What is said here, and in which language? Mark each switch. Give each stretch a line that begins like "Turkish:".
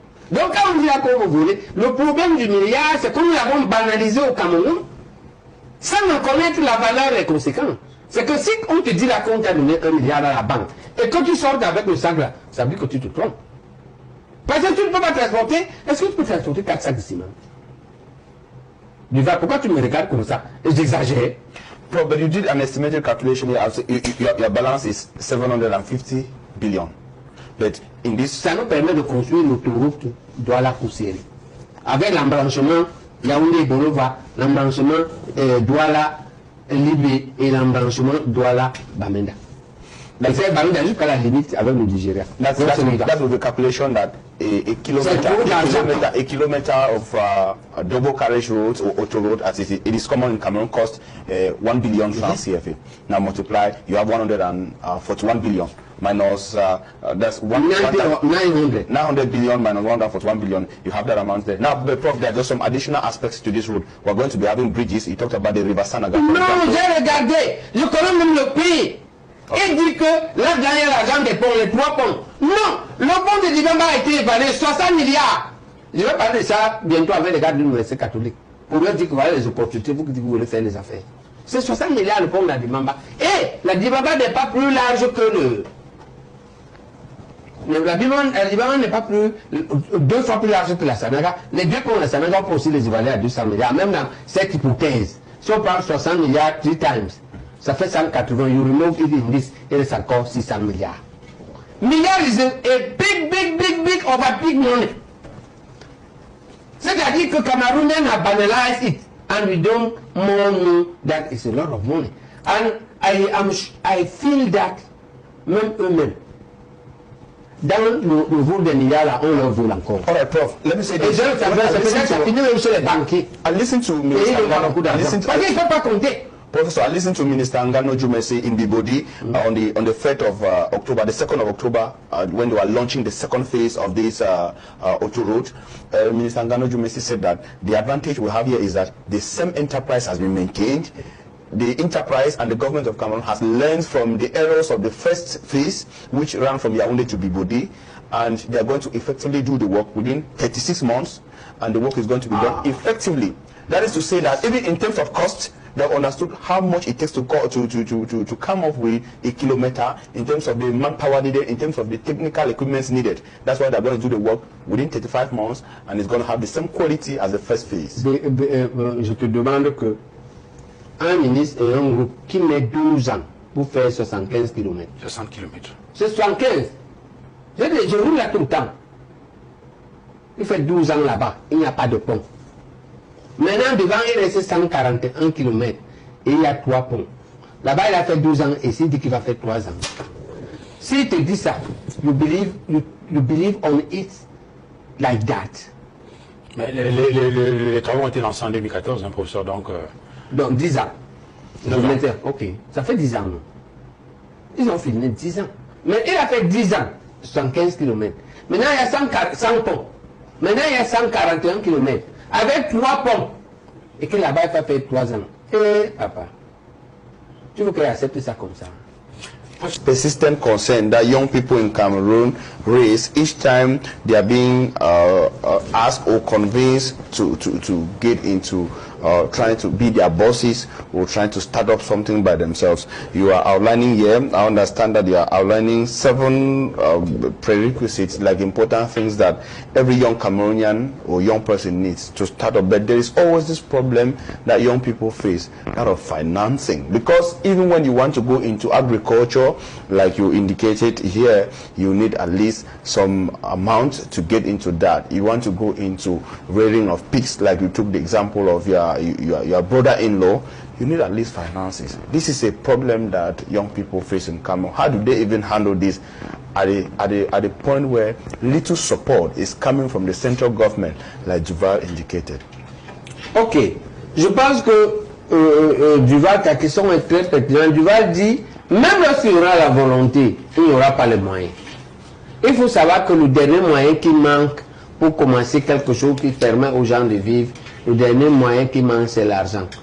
French: Donc quand on dit à quoi vous voulez, le problème du milliard, c'est que nous l'avons banalisé au Cameroun, sans en connaître la valeur et les conséquences. C'est que si on te dit là qu'on t'a donné 1 milliard à la banque, et que tu sors avec le sac là, ça veut dire que tu te trompes. Parce que tu ne peux pas transporter, est-ce que tu peux transporter 4 sacs de ciment? Pourquoi tu me regardes comme ça? J'exagère.
English: Bro, but you did an estimated calculation here. Your balance is 750 billion. But in this,
French: Ça nous permet de construire l'autoroute Douala-Koussiri. Avec l'embranchement Yaoundé-Bolova, l'embranchement Douala-Libé et l'embranchement Douala-Bamenda. Il fait Bamenda jusqu'à la limite avec le Nigeria.
English: That's with the calculation that a kilometer of double carriage roads or auto road, as it is common in Cameroon, cost 1 billion francs CFA. Now multiply, you have 141 billion minus that's 900 billion minus 141 billion. You have that amount there. Now, Prof, there are just some additional aspects to this road. We're going to be having bridges. You talked about the River Sanaga.
French: Non, j'ai regardé. Je connais même le pays. Il dit que là-dedans, il y a l'argent des ponts, les 3 ponts. Non, le pont de Dibamba a été évalué 60 milliards. Je vais parler de ça bientôt avec les gars de l'Université catholique. Pour leur dire que voilà les opportunités, vous qui voulez faire les affaires. C'est 60 milliards le pont de la Dibamba. Et la Dibamba n'est pas plus large que la Dibamba n'est pas plus 2 fois plus large que la Sanaga. Les 2 ponts de la Sanaga, on peut aussi les évaluer à 200 milliards. Même dans cette hypothèse, si on prend 60 milliards
English: 3 times,
French: ça fait 180,
English: you remove it in this, it is
French: encore 600 milliards.
English: Milliards is a big over big money.
French: C'est-à-dire que
English: Cameroonians have banalized it and we don't more know that it's a lot of money. And I feel that
French: même eux-mêmes, dans le vol des milliards là, on leur vole encore.
English: All right, Prof, let me say this. I listen to Professor, I listened to Minister Ngano Jumesi in Bibodi on the 3rd of October, the 2nd of October, when they were launching the second phase of this auto road. Minister Ngano Jumesi said that the advantage we have here is that the same enterprise has been maintained. The enterprise and the government of Cameroon has learned from the errors of the first phase, which ran from Yaoundé to Bibodi, and they are going to effectively do the work within 36 months, and the work is going to be done effectively. That is to say that even in terms of cost, they understood how much it takes to come up with a kilometer in terms of the manpower needed, in terms of the technical equipment needed. That's why they're going to do the work within 35 months, and it's going to have the same quality as the first phase.
French: Je te demande que un ministre et un groupe qui met 12 ans pour faire 75 km. 60 km. C'est 75. Je roule là tout le temps. Il fait 12 ans là-bas, il n'y a pas de pont. Maintenant, devant, il reste 141 km et il y a 3 ponts. Là-bas, il a fait 12 ans et il dit qu'il va faire 3 ans. S'il te dit ça,
English: you believe on it like that.
French: Mais les travaux ont été lancés en 2014, hein, professeur, donc... Donc 10 ans. Ok, ça fait 10 ans. Non? Ils ont filmé 10 ans. Mais il a fait 10 ans, 75 km. Maintenant, il y a 100 ponts. Maintenant, il y a 141 km. Avec 3 ponts. Et que là-bas, il va faire 3 ans. Et papa, tu veux qu'il accepte ça comme ça?
English: Persistent concern that young people in Cameroon raise each time they are being asked or convinced to get into trying to be their bosses or trying to start up something by themselves. You are outlining here, I understand that you are outlining 7 prerequisites, like important things that every young Cameroonian or young person needs to start up. But there is always this problem that young people face, that of financing. Because even when you want to go into agriculture, like you indicated here, you need at least some amount to get into that. You want to go into rearing of pigs, like you took the example of your brother-in-law, you need at least finances. This is a problem that young people face in Cameroon. How do they even handle this at the point where little support is coming from the central government, like Duval indicated?
French: Ok, je pense que Duval, ta question est très pertinente. Duval dit, même lorsqu'il y aura la volonté, il n'y aura pas les moyens. Il faut savoir que le dernier moyen qui manque pour commencer quelque chose qui permet aux gens de vivre, le dernier moyen qui manque, c'est l'argent.